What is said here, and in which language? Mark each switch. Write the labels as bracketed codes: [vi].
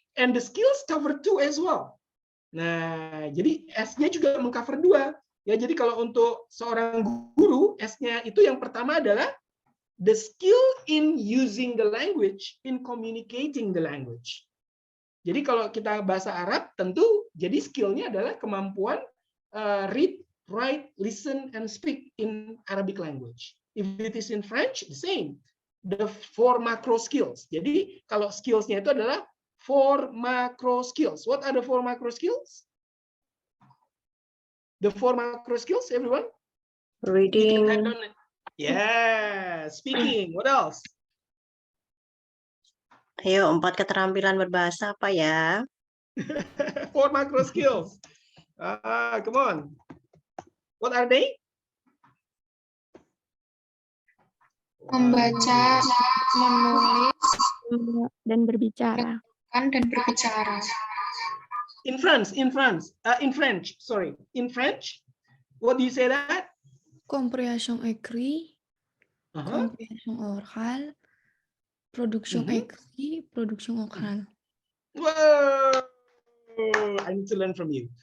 [en] And the skills cover two as well. [id] Nah, jadi S-nya juga mengcover dua. Ya, jadi kalau untuk seorang guru, S-nya itu yang pertama adalah [en] the skill in using the language, [id] in communicating the language. Jadi kalau kita bahasa Arab, tentu jadi skill-nya adalah kemampuan [en] read, write, listen, and speak in Arabic language. If it is in French, the same. The 4 macro skills. [id] Jadi kalau skills-nya itu adalah 4 macro skills. [en] What are the 4 macro skills? The 4 macro skills, everyone? Reading. Yeah, speaking. What else? [id] Ayo, 4 keterampilan berbahasa apa ya? [en] 4 macro skills. Come on. What are they? [id] Membaca, menulis, dan berbicara. dan berbicara. [en] In French, sorry. In French, what do you say that? [fr] Compréhension écrit, compréhension orale, production écrit, production orale. [en] Wow, I need to learn from you.